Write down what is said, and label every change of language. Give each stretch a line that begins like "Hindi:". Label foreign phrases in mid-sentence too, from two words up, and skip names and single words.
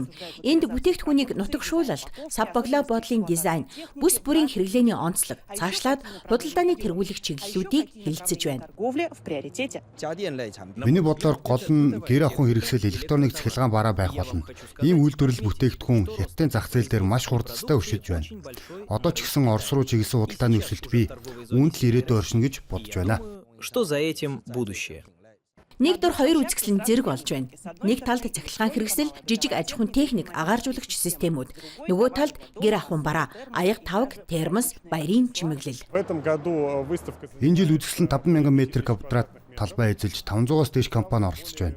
Mongolian: Энд бүтээгдэхүүнийг нутагшуулалт, сав боглоо бодлын дизайн, бүс бүрийн хэрэглээний онцлог, цаашлаад худалдааны тэргүүлэх чиглэлүүдийг хэлэлцэж байна. Миний бодлоор гол нь гэр ахуйн хэрэгсэл электроник цахилгаан бараа байх болно. Ийм үйлдвэрлэл бүтээгдэхүүн Хятадын зах зээл дээр маш хурдцтай өршөж байна. Одоо ч гэсэн Орос руу чиглэсэн худалдааны өсөлт бий үүнд л ирээдүйн оршин гэж бодож байна.
Russian: Что за этим будущее?
Mongolian: Нэг дор хоёр үзэсгэлэн зэрэг болж байна. Нэг талд цахилгаан хэрэгсэл, жижиг аж ахуйн техник, агааржуулагч системүүд. Нөгөө талд гэр ахуйн бараа, аяга тавг, термос, баярын чимэглэл. Энэ жил үзэсгэлэн 5,000 м2 талбай эзэлж 500-аас дээш компани оролцож байна.